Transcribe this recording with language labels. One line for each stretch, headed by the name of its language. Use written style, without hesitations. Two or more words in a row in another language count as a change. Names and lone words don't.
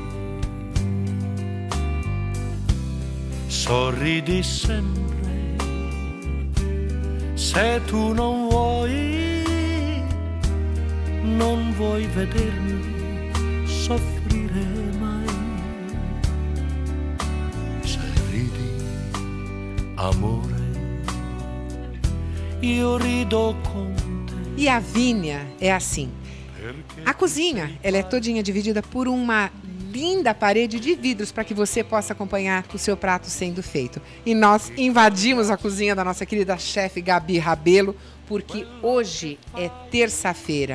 Italian: Sorridi sempre, se tu non vuoi vedermi soffrire mai. Se ridi, amore, io rido con te.
Portuguese: E a Vínia é assim. A cozinha, ela é todinha dividida por uma linda parede de vidros para que você possa acompanhar o seu prato sendo feito. E nós invadimos a cozinha da nossa querida chefe Gabi Rabelo, porque hoje é terça-feira.